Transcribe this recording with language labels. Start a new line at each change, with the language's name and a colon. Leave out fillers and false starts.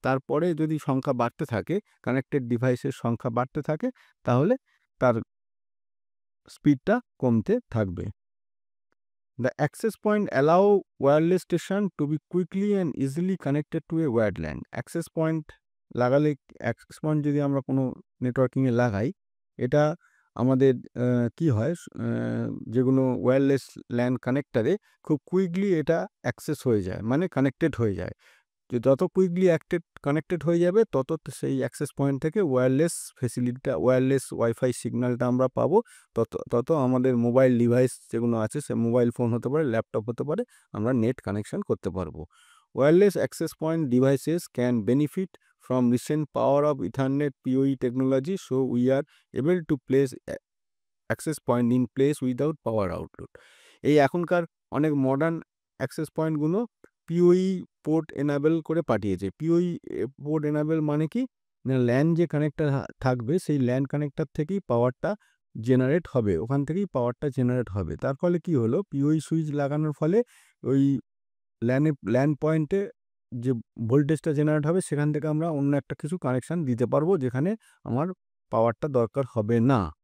Bangla: তারপরে যদি সংখ্যা বাড়তে থাকে, কানেক্টেড ডিভাইসের সংখ্যা বাড়তে থাকে, তাহলে তার স্পিডটা কমতে থাকবে।
English: The access point allow wireless station to be quickly and easily connected to a wired LAN.
Bangla: Access point লাগালে, access point যদি আমরা কোনো নেটওয়ার্কিংয়ে লাগাই, এটা আমাদের কি হয়, যেগুলো ওয়্যারলেস ল্যান কানেক্টারে খুব কুইকলি এটা অ্যাক্সেস হয়ে যায়, মানে কানেক্টেড হয়ে যায়। যত কুইকলি কানেক্টেড হয়ে যাবে তত সেই অ্যাক্সেস পয়েন্ট থেকে ওয়্যারলেস ওয়াইফাই সিগন্যালটা আমরা পাবো, তত আমাদের মোবাইল ডিভাইস যেগুলো আছে, সে মোবাইল ফোন হতে পারে, ল্যাপটপ হতে পারে, আমরা নেট কানেকশন করতে পারবো।
English: Wireless access point devices can benefit from recent power of Ethernet PoE technology, so we are able to place access point in place without power outload.
Bangla: এই এখনকার অনেক মডার্ন অ্যাক্সেস পয়েন্টগুলো পিওই port enable করে পাঠিয়েছে। পিওই port enable মানে কি, না LAN যে কানেক্টার থাকবে সেই ল্যান কানেক্টার থেকেই পাওয়ারটা জেনারেট হবে, ওখান থেকেই পাওয়ারটা জেনারেট হবে। তার ফলে কি হলো, পিওই সুইচ লাগানোর ফলে ওই ল্যান পয়েন্টে যে ভোল্টেজটা জেনারেট হবে সেখান থেকে আমরা অন্য একটা কিছু কানেকশান দিতে পারবো যেখানে আমার পাওয়ারটা দরকার হবে না।